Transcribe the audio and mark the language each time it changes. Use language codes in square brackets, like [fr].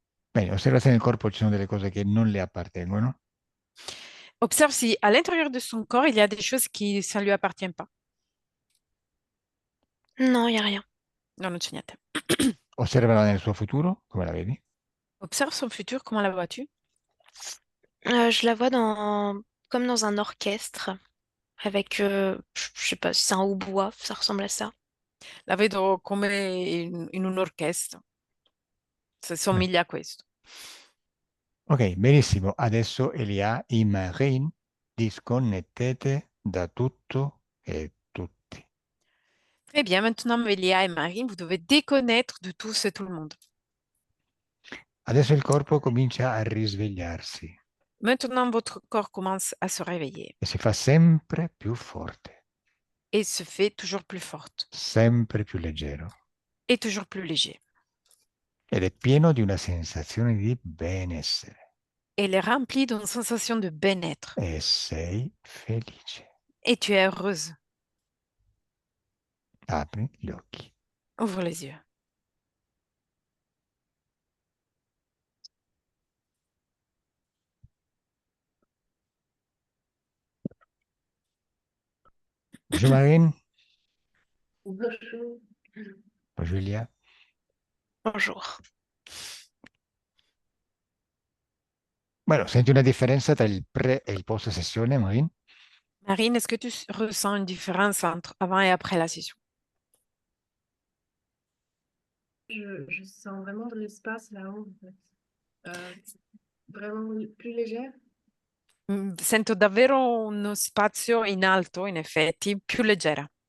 [it] Bene, osserva se nel corpo ci sono delle cose che non le appartengono. [fr] Observe si à l'intérieur de son corps, il y a des choses qui ça ne lui appartient pas. Non, il n'y a rien. [it] No, non c'è niente. Osservala nel suo futuro, come la vedi? [fr] Observe son futur, comment la vois-tu? Je la vois comme dans un orchestre, avec, je sais pas si c'est un hautbois, ça ressemble à ça. [it] La vedo come in un'orchestra, se somiglia a questo. Ok, benissimo. Adesso Elia e Marine, disconnettete da tutto e tutti. [fr] Très bien, maintenant Mélia et Marine, vous devez déconnaître de tous et tout le monde. [it] Adesso il corpo comincia a risvegliarsi [fr] Maintenant, votre corps commence à se réveiller [it] e si fa sempre più forte, [fr] et se fait toujours plus forte [it] sempre più leggero [fr] et toujours plus léger. [it] ed è pieno di una sensazione di benessere [fr] Elle est remplie d'une sensation de bien-être [it] e sei felice. [fr] et tu es heureuse. [it] Apri gli occhi. [fr] Ouvre les yeux. Bonjour Marine, Bonjour. bonjour Elia. Bonjour. [it] Bueno, senti una differenza tra il pre e il post sessione, Marine? [fr] Marine, est-ce que tu ressens une différence entre avant et après la session? Je sens vraiment de l'espace là-haut, en fait. Vraiment plus légère. [it] Sento davvero uno spazio in alto, in effetti, più leggera.